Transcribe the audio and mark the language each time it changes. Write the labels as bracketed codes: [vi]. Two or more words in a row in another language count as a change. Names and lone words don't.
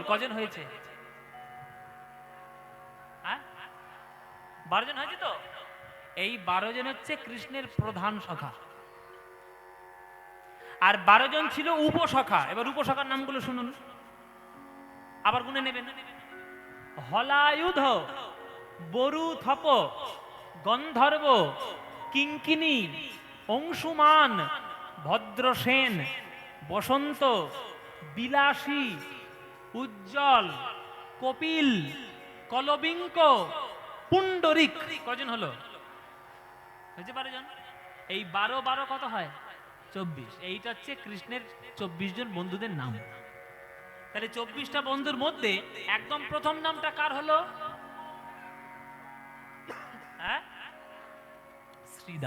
[bn] কজন হয়েছে? 12 জন হয়েছে তো? এই 12 জন হচ্ছে কৃষ্ণের প্রধান সখা, আর 12 জন ছিল উপসখা। এবার উপসখার নামগুলো শুনুন, আবার গুনে নেবেন। হলায়ুধ, বরুথপ, গন্ধর্ব, কিঙ্কিনী, অংশুমান, ভদ্রসেন, বসন্ত, বিলাসী, উজ্জ্বল, কপিল, কলবিঙ্ক, পুণ্ডরিক। কজন হলো? হয়েছে 12 জন। এই 12 12 কত হয়? 24। এইটা হচ্ছে কৃষ্ণের 24 জন বন্ধুদের নাম। তাহলে 24টা বন্ধুর মধ্যে একদম প্রথম নামটা কার হলো? শ্রীদাম।